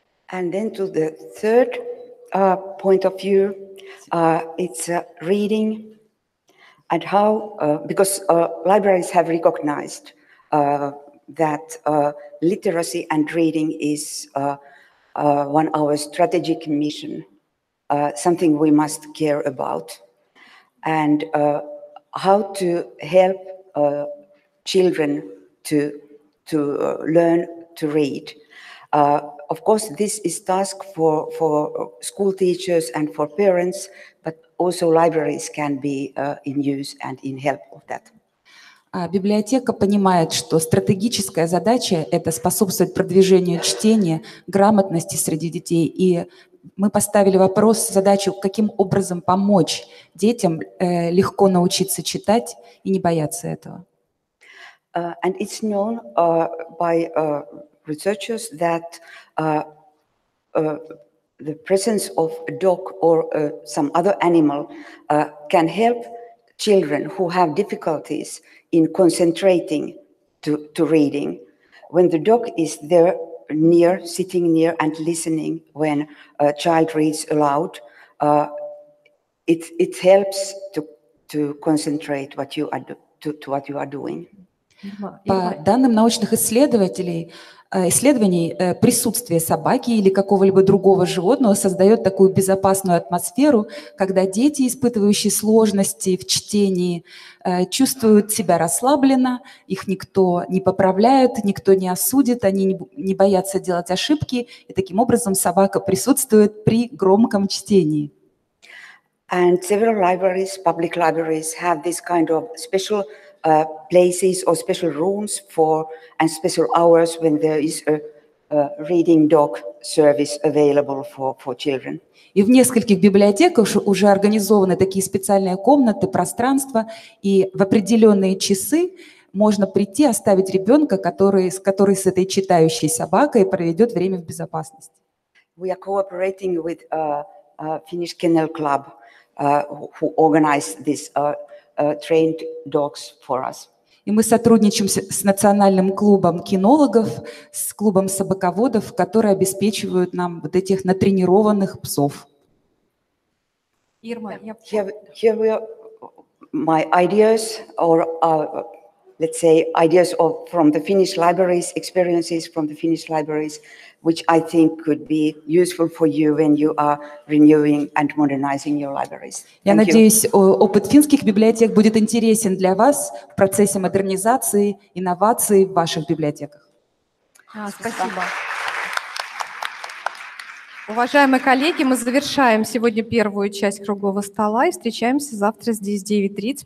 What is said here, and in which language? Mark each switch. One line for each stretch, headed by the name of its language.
English: And then to the third point of view, it's reading and how, because libraries have recognized that literacy and reading is one of our strategic mission, something we must care about, and how to help children to learn to read. Of course, this is task for school teachers and for parents, but also libraries can be in use and in help of that.
Russian: Библиотека понимает, что стратегическая задача – это способствовать продвижению чтения, грамотности среди детей. И мы поставили задачу, каким образом помочь детям легко научиться читать и не бояться этого.
English: And it's known by researchers that the presence of a dog or some other animal can help children who have difficulties in concentrating to reading. When the dog is there near, sitting near and listening when a child reads aloud, it helps to concentrate what you are doing.
Russian: По данным научных исследований, присутствие собаки или какого-либо другого животного создает такую безопасную атмосферу, когда дети, испытывающие сложности в чтении, чувствуют себя расслабленно, их никто не поправляет, никто не осудит, они не боятся делать ошибки, и таким образом собака присутствует при громком чтении.
English: And several libraries, public libraries, have this kind of special places or special rooms and special hours when there is a reading dog service available for children.
Russian: И в нескольких библиотеках уже организованы такие специальные комнаты, пространства, и в определенные часы можно прийти, оставить ребенка, который с этой читающей собакой проведет время в безопасности.
English: We are cooperating with Finnish Kennel Club, who organize this trained dogs for us.
Russian: И мы сотрудничаем с национальным клубом кинологов, с клубом собаководов, которые обеспечивают нам вот этих натренированных псов. Ирма,
English: Here were my ideas, or let's say ideas from the Finnish libraries, experiences from the Finnish libraries, which I think could be useful for you when you are renewing and modernizing your libraries.
Russian: Я надеюсь, опыт финских библиотек будет интересен для вас в процессе модернизации, инноваций в ваших библиотеках. Спасибо. Уважаемые коллеги, мы завершаем сегодня первую часть круглого стола и встречаемся завтра здесь в 9:30.